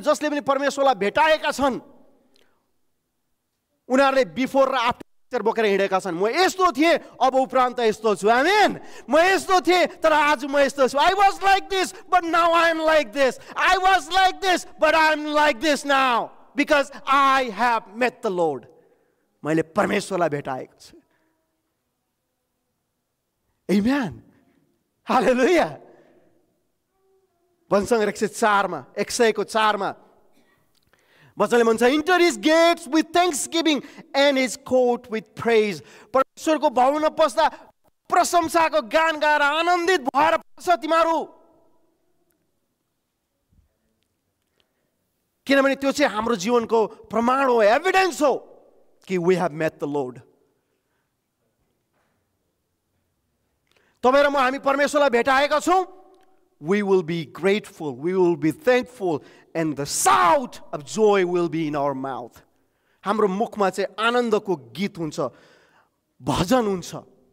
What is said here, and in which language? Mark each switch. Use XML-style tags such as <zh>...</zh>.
<ne>जसले पनि परमेश्वरलाई भेटाएका छन् उनीहरूले बिफोर र आफ्टर बोकेर हिँडेका छन्। म यस्तो थिएँ, अब उपरान्त यस्तो छु। आमेन। म यस्तो थिएँ तर आज म यस्तो छु।</ne> <en>I was like this</en> <ne>but now I am like this.</ne> <en>I was like this but I am like this now because I have met the Lord.</en> <ne>मैले परमेश्वरलाई भेटाएको छु। आमेन। हालेलुया। वचन 104 मा वचनले भन्छ,</ne> <en>Enter his gates with thanksgiving and his court with praise.</en> <ne>परमेश्वरको भवनमा पस्दा प्रशंसाको गान गाएर आनन्दित भएर पस्छ तिमीहरू, किनभने त्यो चाहिँ हाम्रो जीवनको प्रमाण हो, एभिडेन्स हो कि</ne> <en>We have met the Lord.</en> <ne>तपाईँ र म हामी परमेश्वरलाई भेटाएका छौँ।</ne> <en>We will be grateful, we will be thankful, and the shout of joy will be in our mouth.</en> <ne>हाम्रो मुखमा चाहिँ आनन्दको गीत हुन्छ, भजन हुन्छ।</ne>